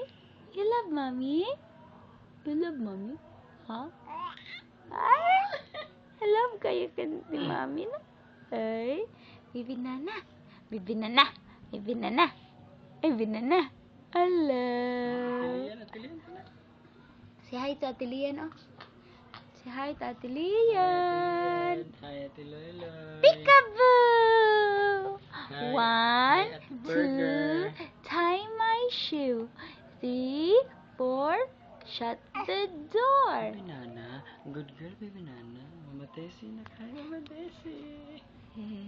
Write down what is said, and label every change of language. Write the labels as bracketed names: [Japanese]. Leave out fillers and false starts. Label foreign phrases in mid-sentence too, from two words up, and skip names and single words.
[English] You love mommy? You love mommy? Huh? [Filipino] Ay, [English] I love [Filipino] kayo si mommy, no? [English] Ay, Bibi Nana. Bibi Nana. Bibi Nana. Bibi Nana. Hello. Say hi to Ate Lian, oh. Say hi to Ate Lian. Hi, Ate Loyloy. Peekaboo. Hi. 1, 2, tie my shoe. 3, 4, shut the door. Baby Nana. Good girl, Baby Nana. [Filipino] Mama Tessie na kaya, Mama Tessie.